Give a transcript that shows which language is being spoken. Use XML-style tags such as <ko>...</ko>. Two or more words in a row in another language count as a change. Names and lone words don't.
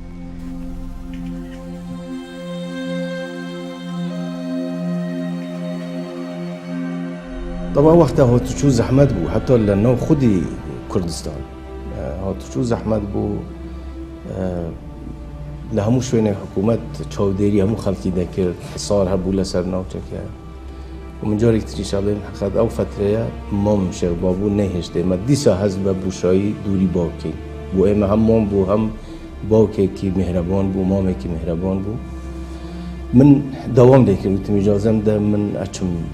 <ckb>طبعا وقتها هاتوچو زحمت بو حتی لناو خودی کردستان هاتوچو زحمت بو لهمو شوينه حكومت چاودێری هەموو خەڵکی دەکرد حصار هەبوو لەسەر ناوچەکە و من جارێک تریشا بڵێم حقیقەت ئەو فترەیە مام شێخ بابوو نەهێشتە ئێمە دیسا هەست بە بوشایی دووری باوکەین بۆ ئێمە هەم مام بوو هەم باوکێکی میهرەبان بوو مامێکی میهرەبان بوو من داوام دەکرد وتم ئیجازەم دە من ئەچم</ckb>